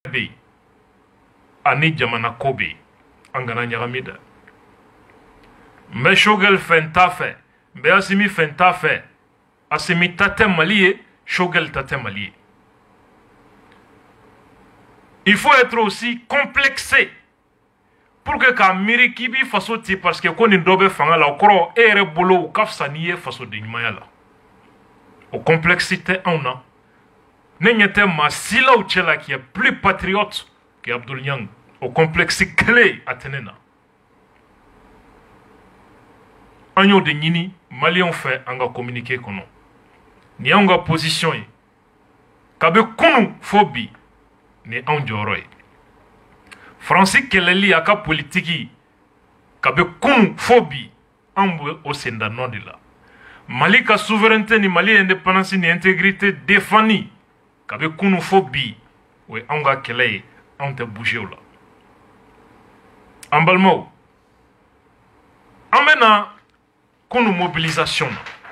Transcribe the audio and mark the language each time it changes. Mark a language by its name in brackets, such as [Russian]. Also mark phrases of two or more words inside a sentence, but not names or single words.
[Bambara] be ani jamana ko be an kana ɲagami dɛ n bɛ Choguel fɛ n t'a fɛ n bɛ Assimi fɛ n t'a fɛ Assimi ta tɛ Mali ye Choguel ta tɛ Mali ye. [French] Il faut être aussi complexé pour que [Bambara] k'a miiri k'i b'i faso ti parce que ko nin dɔ bɛ fanga la o kɔrɔ e yɛrɛ bolo o ka fisa n'i ye fasoden ɲumanya la o complexe tɛ anw na ne ɲɛ tɛ maa silaw cɛ la [French] qui est plus patriote que Abdoul Niang [Bambara] o complexe kelen a tɛ ne na an y'o de ɲini maliyɛnw fɛ an ka communiqué kɔnɔ nin y'anw ka position ye kabi kunu fo bi ni anw jɔyɔrɔ ye Faransi kɛlɛli a ka politiki kabi kunu fo bi anw bɛ o senda nɔ de la Mali ka souveraineté ni Mali indépendance ni [French] intégrité défendue [Bambara] kabi kunu fo bi o ye anw ka kɛlɛ ye anw tɛ bouger o la an balimaw an bɛna kunu mobilisation na